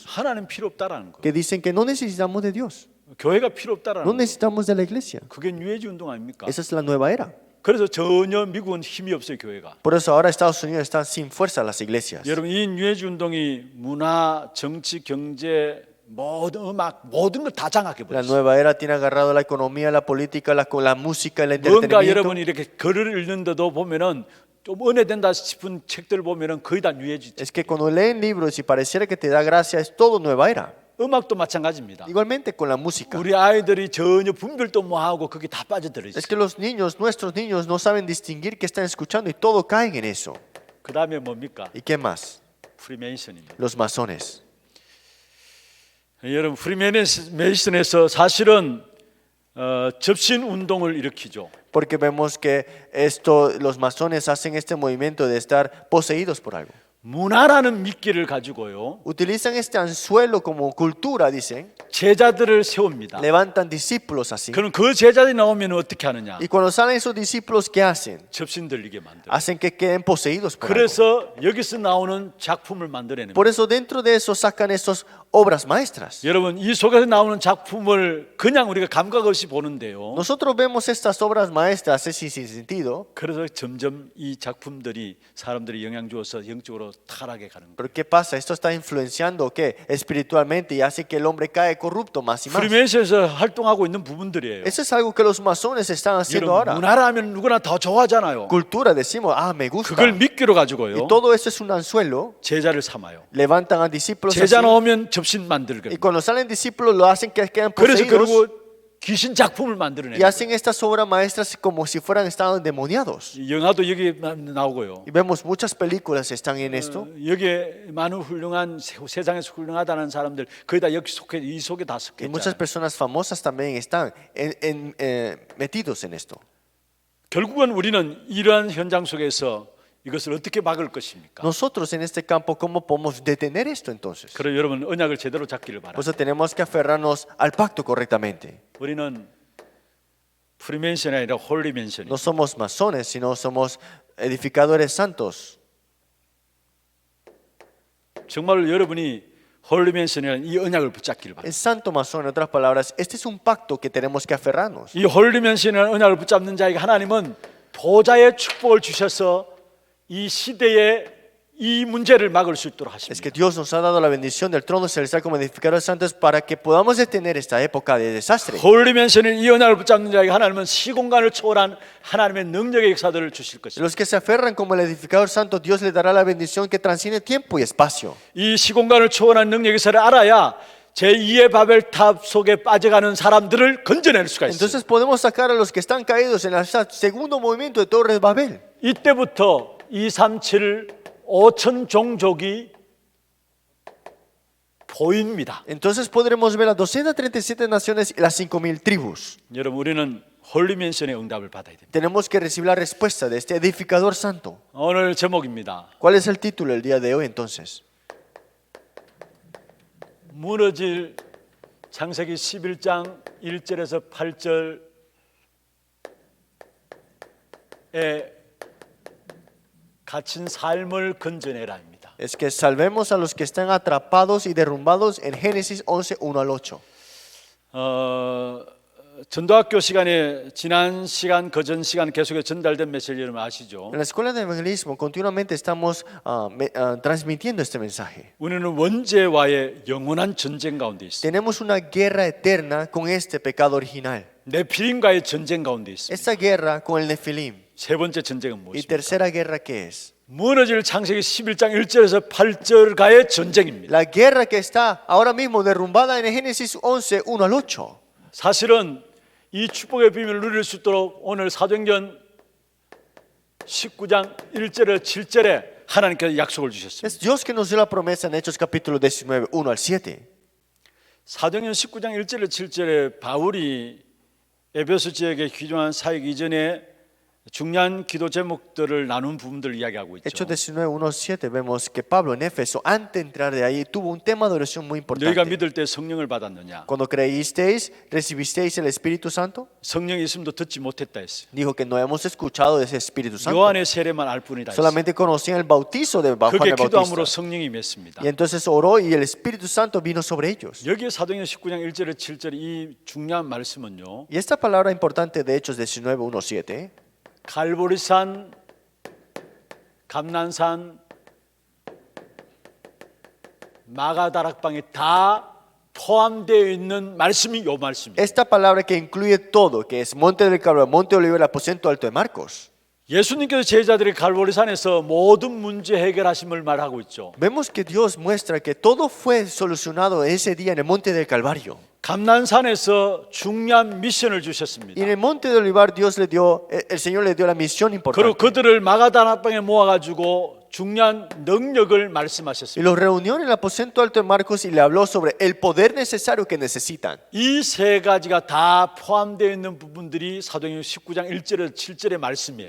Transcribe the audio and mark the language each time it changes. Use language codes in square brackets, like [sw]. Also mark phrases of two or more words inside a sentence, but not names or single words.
[ko] 하나님 필요 없다라는 거예요. [es] que dicen que no necesitamos de Dios, [ko] 교회가 필요 없다라는 [es] no [ko] 거예요. [es] necesitamos de la iglesia. [ko] 그게 뉴에지 운동 아닙니까? [es] Esa es la nueva era. [ko] 그래서 전혀 미국은 힘이 없어요, 교회가. [es] Por eso ahora Estados Unidos están sin fuerza las iglesias. [ko] 여러분 이 뉴에지 운동이 문화, 정치, 경제, 모든 음악 모든 걸 다 장악해 [es] La [ko] 버렸어요. [es] nueva era tiene agarrado la economía, la política, la música, el [ko] 뭔가 [es] entretenimiento. [ko] 여러분이 이렇게 글을 읽는데도 보면은 좀 은혜된다 싶은 책들 보면은 거의 다 뉴에지. [es] Es que cuando leen libros y pareciera que te da gracia, es todo nueva era. [ko] 음악도 마찬가지입니다. [es] Igualmente con la música. [ko] 우리 아이들이 전혀 분별도 뭐 하고 그게 다 빠져들어 있어요. [es] Es que los niños, nuestros niños, no saben distinguir qué están escuchando y todo caen en eso. [ko] 그다음에 뭡니까? [es] ¿Y qué más? [ko] 프리메이슨입니다. [es] Los masones. [ko] 여러분 프리메이슨에서 사실은 접신 운동을 일으키죠. [es] Porque vemos que esto, los masones hacen este movimiento de estar poseídos por algo. [ko] 문화라는 미끼를 가지고요. [es] Utilizan este anzuelo como cultura, dicen. [ko] 제자들을 세웁니다. [es] Levantan discípulos así. [ko] 그럼 그 제자들이 나오면 어떻게 하느냐? [es] Y cuando salen esos discípulos, ¿qué hacen? [ko] 접신 들리게 만들어요. [es] Hacen que queden poseídos por algo. [ko] 그래서 여기서 나오는 작품을 만들어내는 [es] Por [ko] 거예요. [es] eso dentro de eso sacan esas obras maestras. [ko] 여러분 이 속에서 나오는 작품을 그냥 우리가 감각 없이 보는데요. [es] Nosotros vemos estas obras maestras sin sentido. [ko] 그래서 점점 이 작품들이 사람들이 영향 주어서 영적으로 타락해 가는 거예요. [es] Pero ¿qué pasa? Esto está influenciando ¿qué? Espiritualmente y hace que el hombre cae corrupto más y más. [ko] 프리메이슨에서 활동하고 있는 부분들이에요. [es] Eso es algo que los masones están haciendo [ko] 여러분 [es] ahora. [ko] 문화라면 누구나 더 좋아하잖아요. [es] Cultura, decimos, me gusta. [ko] 그걸 미끼로 [es] Y [ko] 가지고요. [es] todo eso es un anzuelo. [ko] 제자를 삼아요. [es] Levantan a discípulos así. [ko] 제자 나오면 접신 [es] Y [ko] 만들거든요. [es] cuando salen discípulos lo hacen que quedan [ko] 그래서 [es] poseídos. [ko] 결국 귀신 작품을 [es] Y [ko] 만들어내요. [es] hacen estas obras maestras como si fueran estados endemoniados. [ko] 영화도 여기 나오고요. [es] Y vemos muchas películas están en esto. [ko] 여기에 많은 훌륭한 세상에서 훌륭하다는 사람들 거의 다 여기 속해 이 속에 다 [es] Y muchas [ko] 속했잖아요. [es] personas famosas también están metidos en esto. [ko] 결국은 우리는 이러한 현장 속에서 이것을 어떻게 막을 것입니까? [es] Nosotros en este campo, ¿cómo podemos detener esto entonces? [ko] 그래서 여러분 언약을 제대로 잡기를 [es] Por [ko] 바랍니다. [es] eso tenemos que aferrarnos al pacto correctamente. [ko] 우리는 프리맨션이 아니라 홀리맨션이. [es] No somos masones, sino somos edificadores santos. [ko] 정말 여러분이 홀리맨션이라는 이 언약을 붙잡기를 바랍니다. [es] El santo masón, en otras palabras, este es un pacto que tenemos que aferrarnos. [ko] 이 홀리맨션이라는 언약을 붙잡는 자에게 하나님은 보좌의 축복을 주셔서 이 시대에 이 문제를 막을 수 있도록 [es] Es [ko] 하십니다. [es] que Dios nos ha dado la bendición del trono celestial como edificadores santos para que podamos detener esta época de desastre. [ko] 홀리맨션이 이 언약을 붙잡는 자에게 하나님은 시공간을 초월한 하나님의 능력의 역사들을 주실 것입니다. [es] Los que se aferran como el edificador santo, Dios les dará la bendición que transciende tiempo y espacio. [ko] 이 시공간을 초월한 능력의 역사를 알아야 제2의 바벨탑 속에 빠져가는 사람들을 건져낼 수가 있어요. [es] Entonces podemos sacar a los que están caídos en el segundo movimiento de Torres Babel. [ko] 이때부터 237 5천 종족이 보입니다. [es] Entonces podremos ver las 237 naciones y las 5,000 tribus. [ko] 여러분 우리는 홀리맨션의 응답을 받아야 됩니다. [es] Tenemos que recibir la respuesta de este edificador santo. [ko] 오늘 제목입니다. [es] ¿Cuál es el título el día de hoy entonces? [ko] 무너질 창세기 11장 1절에서 8절에 갇힌 삶을 건져내라입니다. [es] Es que salvemos a los que están atrapados y derrumbados en Génesis 11, 1 al 8. [ko] 전도학교 시간에 지난 시간, 그전 시간 계속해서 전달된 메시지 여러분 아시죠? [es] En la escuela de evangelismo continuamente estamos transmitiendo este mensaje. [ko] 우리는 원죄와의 영원한 전쟁 가운데 있습니다. [es] Tenemos una guerra eterna con este pecado original. [ko] 네피림과의 전쟁 가운데 있습니다. [es] Esta guerra con el Nefilim. [ko] 세 번째 전쟁은 [es] Y [ko] 무엇입니까? [es] tercera guerra, ¿qué es? [ko] 무너질 창세기 11장 1절에서 8절가의 전쟁입니다. [es] La guerra que está ahora mismo derrumbada en Génesis 11, 1 al 8. [ko] 사실은 이 축복의 비밀을 누릴 수 있도록 오늘 사도행전 19장 1절에 7절에 하나님께서 약속을 주셨습니다. [es] Es Dios que nos dio la promesa en Hechos capítulo 19, 1 al 7. [ko] 사도행전 19장 1절에 7절에 바울이 에베소 지역에 귀중한 사역 이전에 중요한 기도 제목들을 나눈 부분들을 이야기하고 있죠. [es] Hechos 19, 1 al 7 vemos que Pablo en Éfeso, antes de entrar de ahí, tuvo un tema de oración muy [ko] 너희가 [es] importante. [ko] 믿을 때 성령을 받았느냐? [es] Cuando creísteis, recibisteis el Espíritu Santo. [ko] 성령이 있음도 듣지 못했다 했어요. [es] Dijo que no hemos escuchado de ese Espíritu Santo. [ko] 요한의 세례만 알 뿐이다 했어요. [es] Solamente conocían el bautizo de Juan [ko] 그게 [es] el [ko] 기도함으로 [es] Bautista. [ko] 성령이 맺습니다. [es] Y entonces oró y el Espíritu Santo vino sobre ellos. [ko] 여기에 사도행전 19장 1절에 7절 이 중요한 말씀은요. [es] Y esta palabra importante de Hechos 19, 1 al 7. [ko] 갈보리산, 감난산, 마가다락방에 다 포함되어 있는 말씀이 요 말씀이에요. [es] Esta palabra que incluye todo, que es Monte del Calvario, Monte Olivo, el aposento alto de Marcos. [ko] 예수님께서 제자들이 갈보리산에서 모든 문제 해결하심을 말하고 있죠. [es] Vemos que Dios muestra que todo fue solucionado ese día en el Monte del Calvario. [ko] 감난산에서 중요한 미션을 주셨습니다. [es] Y en el Monte del Olivar Dios le dio, el Señor le dio la misión [ko] 그리고 [es] importante. [ko] 그들을 마가다락방에 모아가지고 중요한 능력을 [es] Y [ko] 말씀하셨습니다. [es] los reunió en el aposento alto de Marcos y le habló sobre el poder necesario que necesitan. [ko] 이 세 가지가 다 포함되어 있는 부분들이 사도행전 19장 1절에서 7절의 말씀이에요.